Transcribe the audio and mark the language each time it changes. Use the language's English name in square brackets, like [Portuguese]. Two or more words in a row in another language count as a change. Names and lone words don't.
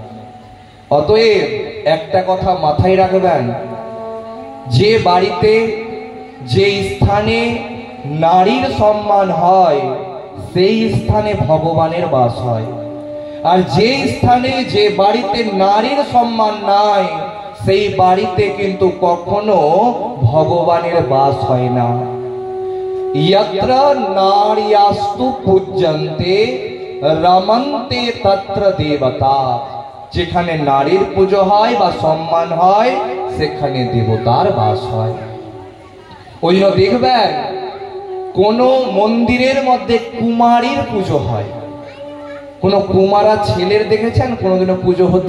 [Bangla] অতএব একটা কথা মাথায় রাখবেন, যে বাড়িতে যে স্থানে নারীর সম্মান হয়, সেই স্থানে ভগবানের বাস হয়। আর যে স্থানে যে বাড়িতে নারীর সম্মান নাই, সেই বাড়িতে কিন্তু কখনো ভগবানের বাস হয় না। [Sanskrit] यत्र नार्यास्तु पूज्यन्ते रमन्ते तत्र देवता। [Bangla] যেখানে নারীর পুজো হয় বা সম্মান হয়, সেখানে দেবতার বাস হয়। ওই জন্য দেখবেন কোন মন্দিরের মধ্যে কুমারীর পুজো হয়। কোন কুমারা ছেলের দেখেছেন কোনোদিনও পুজো হতে?